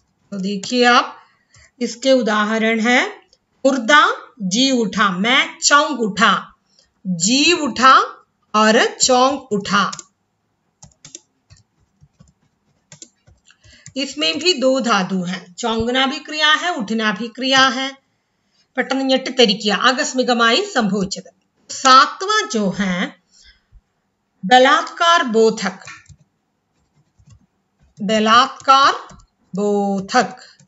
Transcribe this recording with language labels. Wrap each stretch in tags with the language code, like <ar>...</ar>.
<hi>तो देखिए आप, इसके उदाहरण है, मुर्दा जी उठा, मैं चौंक उठा, जी उठा और चौंक उठा। इसमें भी दो धातु हैं, चौंकना भी क्रिया है, उठना भी क्रिया है।</hi> <ml>പെട്ടെന്ന് ഞെട്ടിത്തെരിക്കുക, ആകസ്മികമായി സംഭവിച്ചത്।</ml> <hi>सातवां जो है बलात्कार बोधक, बलात्कार बोधक।</hi>